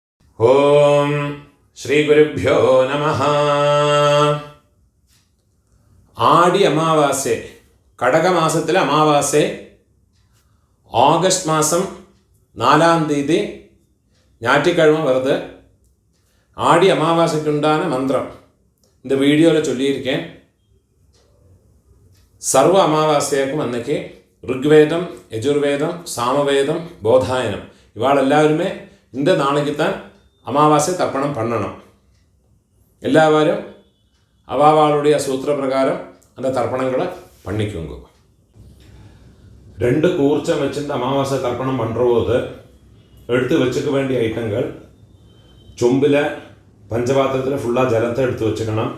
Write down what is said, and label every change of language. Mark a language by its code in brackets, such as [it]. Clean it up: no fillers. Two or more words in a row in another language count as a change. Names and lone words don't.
[sa] ഓം ശ്രീ ഗുരുഭ്യോ നമഃ. [ml] ആടി അമാവാസ്യ, കടകമാസത്തിലെ അമാവാസ്യ, [ta] ஆகஸ்ட் மாதம் 4ஆம் தேதி ஞாயிற்றுக்கிழமை வருது. ஆடி அமாவாசைக்குண்டான மந்திரம் இந்த வீடியோவில் சொல்லியிருக்கேன். சர்வ அமாவாசையாக்கும் அன்னைக்கு ருக்வேதம், யஜுர்வேதம், சாமவேதம், போதாயனம் இவாளெல்லாவருமே இந்த நாளைக்கு தான் அமாவாசை தர்ப்பணம் பண்ணணும். எல்லாரும் அவாவாளுடைய சூத்திர பிரகாரம் அந்த தர்ப்பணங்களை பண்ணிக்கோங்க. 2 கூர்ச்சம் வச்சுட்டு அமாவாசை தர்ப்பணம் பண்ணுறபோது எடுத்து வச்சுக்க வேண்டிய ஐட்டங்கள், சொம்பில் பஞ்சபாத்திரத்தில் ஃபுல்லாக ஜலத்தை எடுத்து வச்சுக்கணும்.